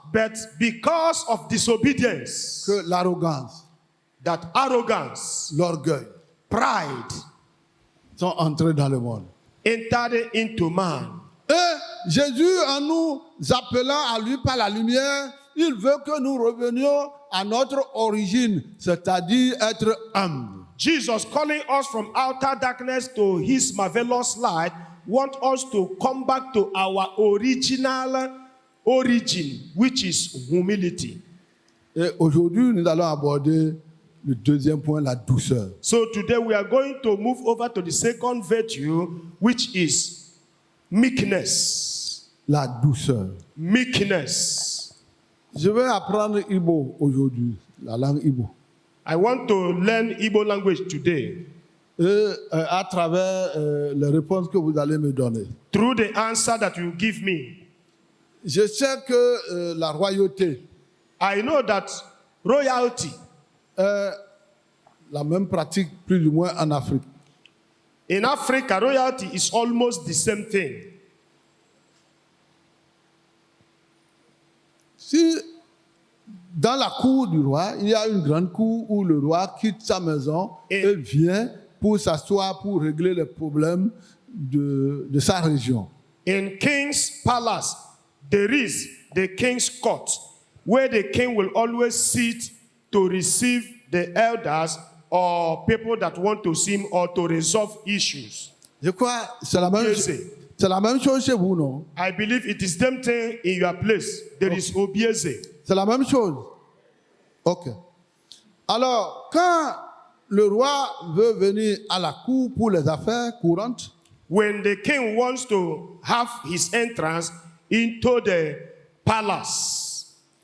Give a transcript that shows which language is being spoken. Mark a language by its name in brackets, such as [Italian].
[English] But because of disobedience, [French] que l'arrogance, [English] that arrogance, [French] l'orgueil [English] pride [French] sont entrés dans le monde. [English] entered into man. [French] Et Jésus, en nous appelant à lui par la lumière, il veut que nous revenions à notre origine, c'est-à-dire être humble. [English] Jesus, calling us from outer darkness to his marvelous light, wants us to come back to our original origin, which is humility. [French] Et aujourd'hui, nous allons aborder le deuxième point, la douceur. [English] So today we are going to move over to the second virtue, which is meekness. [French] La douceur. [English] Meekness. [French] Je vais apprendre Igbo aujourd'hui, la langue Igbo. [English] I want to learn Igbo language today. [French] Et à travers les réponses que vous allez me donner. [English] Through the answer that you give me, [French] Je sais que la royauté [English] I know that royalty [French] est la même pratique plus ou moins en Afrique. [English] in Africa, royalty is almost the same thing. [French] Si dans la cour du roi, il y a une grande cour où le roi quitte sa maison et vient pour s'asseoir pour régler les problèmes de sa région. [English] In King's Palace, there is the King's Court, where the king will always sit to receive the elders or people that want to see him or to resolve issues. [French] Je crois que c'est la même chose chez vous, non? [English] I believe it is the same thing in your place. There is Obieze. [French] C'est la même chose. Ok. Alors, quand le roi veut venir à la cour pour les affaires courantes, [English] When the king wants to have his entrance into the palace,